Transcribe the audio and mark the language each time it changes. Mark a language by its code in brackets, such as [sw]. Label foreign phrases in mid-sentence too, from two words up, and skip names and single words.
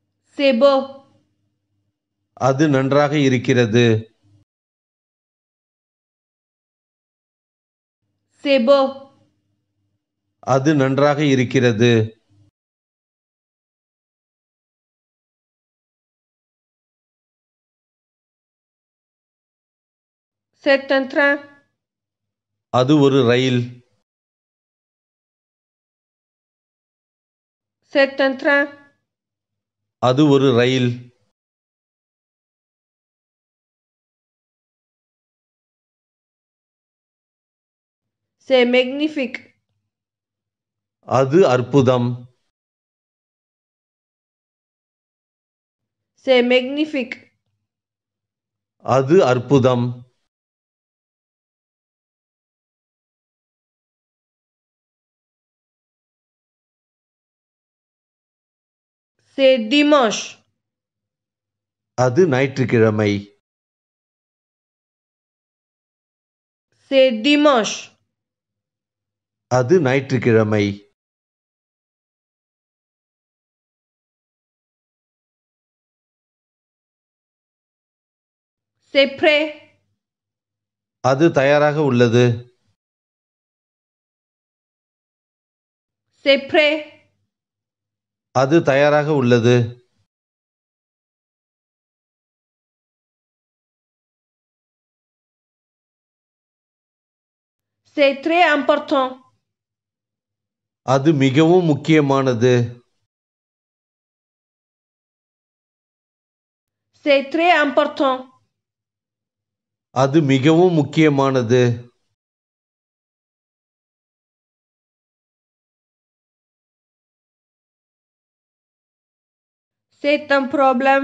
[fr] C'est beau. [ta] அது நன்றாக இருக்கிறது. [fr] C'est beau. [ta] அது நன்றாக இருக்கிறது. [fr] C'est un train. [ta] அது ஒரு ரயில். [fr] C'est un train. [ta] அது ஒரு ரயில். [fr] C'est magnifique. [ta] அது அற்புதம். [fr] C'est magnifique. [ta] அது அற்புதம். [fr] C'est dimanche. [ta] அது ஞாயிற்றுக்கிழமை. [fr] C'est dimanche. [ta] அது ஞாயிற்றுக்கிழமை. [fr] C'est prêt. [ta] அது தயாராக உள்ளது. [fr] C'est prêt. [ta] அது தயாராக உள்ளது. [fr] C'est très important. [ta] அது மிகவும் முக்கியமானது. [fr] C'est très important. [ta] அது மிகவும் முக்கியமானது. [fr] C'est un problème.